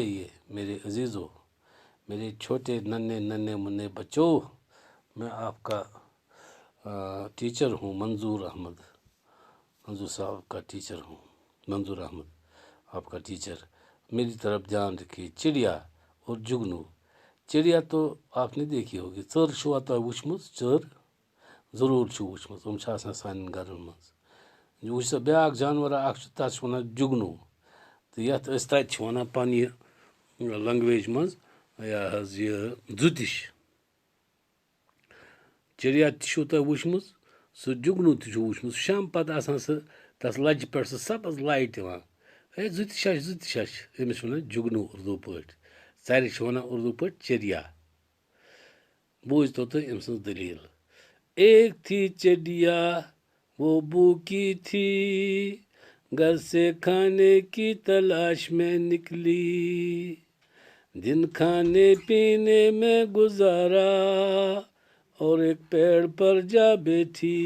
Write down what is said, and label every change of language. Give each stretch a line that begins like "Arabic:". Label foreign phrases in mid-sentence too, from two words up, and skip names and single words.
Urdu: یہ میرے عزیزو، میرے چھوٹے ننے بچوں، میں آپ کا ٹیچر ہوں، منظور صاحب کا ٹیچر ہوں، منظور احمد آپ کا ٹیچر۔ میری طرف دھیان رکھیے۔ چڑیا اور جگنو۔ چڑیا تو آپ نے دیکھی ہوگی۔
Kashmiri: ژر چھوا تۄہہِ وٕچھمٕژ؟ ژر ضروٗر چھُ وٕچھمٕژ، یِم چھِ آسان سانٮ۪ن گَرَن منٛز۔ وٕچھ سا بیٛاکھ جانوَرا اَکھ چھُ، تَتھ چھِ وَنان جُگنوٗ، تہٕ یَتھ أسۍ تَتہِ چھِ وَنان پنٛنہِ لنٛگویج منٛز یہِ زُتِش۔ چڑیا تہِ چھُو تۄہہِ وٕچھمٕژ، سُہ جُگنوٗ تہِ چھُ وٕچھمُت۔ سُہ شامہٕ پَتہٕ آسان سُہ تَتھ لَجہِ پٮ۪ٹھ سُہ سبٕز لایٹ یِوان، ہے زُتِش چھِ أمِس چھِ وَنان جُگنوٗ اُردو پٲٹھۍ، ژَرِ چھِ وَنان اُردو پٲٹھۍ چڑیا۔ بوٗزتو تُہۍ أمۍ سٕنٛز دٔلیٖل۔
Urdu: ایک تھی چڑیا وہ بھوکی تھی، گھر سے کھانے کی تلاش میں نکلی، دن کھانے پینے میں گزارا اور ایک پیڑ پر جا بیٹھی۔